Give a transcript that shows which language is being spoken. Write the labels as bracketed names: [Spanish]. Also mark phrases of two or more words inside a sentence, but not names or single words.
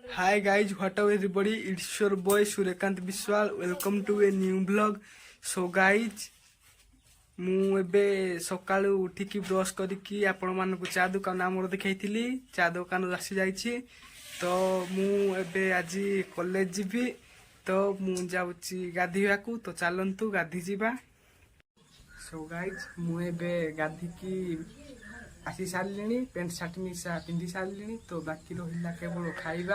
[English] Hi guys, what up everybody? It's your boy Suryakant Biswal. Welcome to a new vlog. So guys, [Odia] ମୁଁ ଏବେ ସକାଳୁ ଉଠିକି ବ୍ରଶ କରିକି ଆପଣମାନଙ୍କୁ ଚା ଦୋକାନ ଆମର ଦେଖାଇଥିଲି। ଚା ଦୋକାନରୁ ଆସି ଯାଇଛି ତ ମୁଁ ଏବେ ଆଜି କଲେଜ ଯିବି ତ ମୁଁ ଯାଉଛି ଗାଧୋଇବାକୁ ତ ଚାଲନ୍ତୁ ଗାଧି ଯିବା। [English] So guys [Odia] ମୁଁ ଏବେ ଗାଧିକି ଆସି ସାରିଲିଣି, [English] pant shirt [Odia] ମିଶା ପିନ୍ଧି ସାରିଲିଣି ତ ବାକି ରହିଲା କେବଳ ଖାଇବା।